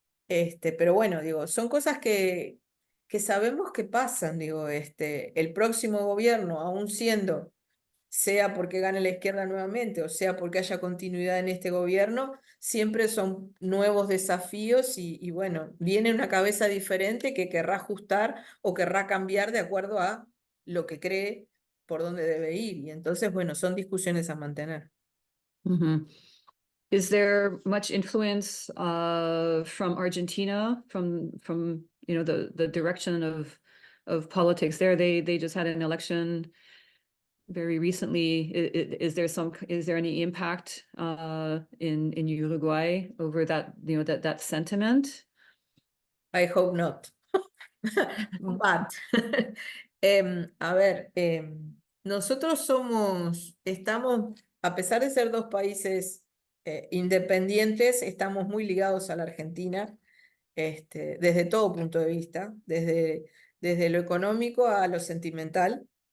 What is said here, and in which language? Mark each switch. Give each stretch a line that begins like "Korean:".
Spanish: Pero bueno, digo, son cosas que sabemos que pasan, digo, el próximo gobierno, aún siendo, sea porque gane la izquierda nuevamente o sea porque haya continuidad en este gobierno, siempre son nuevos desafíos y bueno, viene una cabeza diferente que querrá ajustar o querrá cambiar de acuerdo a lo que cree por dónde debe ir. Y entonces, bueno, son discusiones a mantener. Mhm.
English: Is there much influence from Argentina, from the direction of politics there? They just had an election very recently. Is there any impact in Uruguay over that that sentiment? I hope not.
Spanish: But, a ver, nosotros estamos, a pesar de ser dos países independientes, estamos muy ligados a la Argentina, desde todo punto de vista, desde lo económico a lo sentimental.